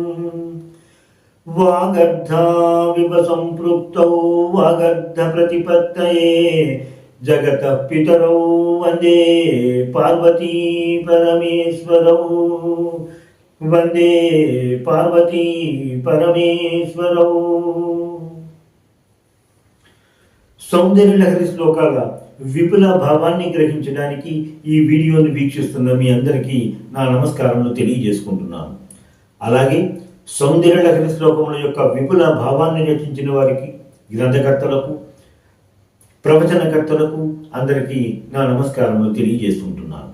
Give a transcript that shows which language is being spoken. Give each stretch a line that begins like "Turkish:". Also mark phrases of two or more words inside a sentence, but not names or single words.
Sanskrit: वागर्धाविव सम्पृक्तौ वागर्धप्रतिपत्तये जगतः पितरौ वन्दे पार्वती परमेश्वरौ। वन्दे पार्वती परमेश्वरौ।
Telugu: సౌందర్య లహరి శ్లోకాల విపుల భావాన్ని గ్రహించడానికి ఈ వీడియోను వీక్షిస్తున్న మీ అందరికీ నా నమస్కారములు తెలియజేసుకుంటున్నాను. అలాగే సౌందర్య లహరి శ్లోకముల యొక్క విపుల భావాన్ని రచించిన వారికి, గ్రంథకర్తలకు, ప్రవచనకర్తలకు అందరికీ నా నమస్కారములు తెలియజేసుకుంటున్నాను.